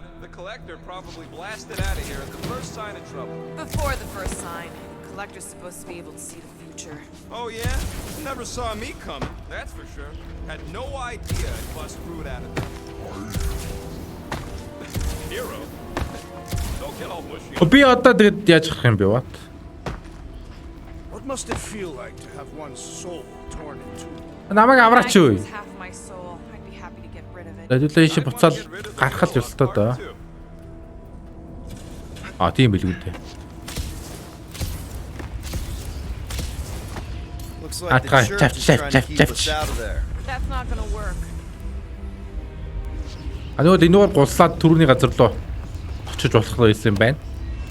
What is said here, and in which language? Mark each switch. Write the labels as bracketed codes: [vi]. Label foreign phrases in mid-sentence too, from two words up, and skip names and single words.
[en] The collector probably blasted out of here at the first sign of trouble. Before the first sign, the collector's supposed to be able to see the future. Oh yeah? Never saw me coming, that's for sure. Had no idea I'd bust fruit out of it. Hero? Don't get all mushy. [mn] Би одоо тэгэд яаж гарах юм бэ what? [en] What must it feel like to have one's soul torn in two? [mn] Намайг авраач юу? [en] It's half my soul. I'd be happy to get rid of it. [mn] Хэдүүлээ ийшээ буцаал гарах л ёстой доо. А тийм билгүй дээ. [en] Looks like the church is trying to keep us out of there. That's not gonna work. [mn] А нөгөө энэ гулсаад түрүүний газар руу очиж болох байсан юм байна.